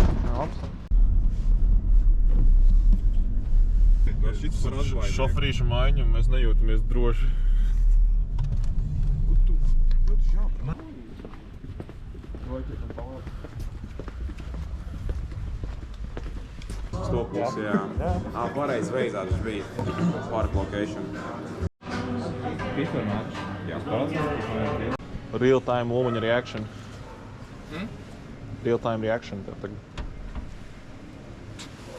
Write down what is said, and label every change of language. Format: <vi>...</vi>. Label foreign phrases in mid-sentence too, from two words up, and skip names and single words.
<lv>Šoferīša maiņa, mēs nejūtamies droši. Stopus, jā. Pareizi veidā tas bija.</lv> <en>Park location.</en> <lv>Jā.</lv> <en>Real-time woman reaction. Real-time reaction.</en>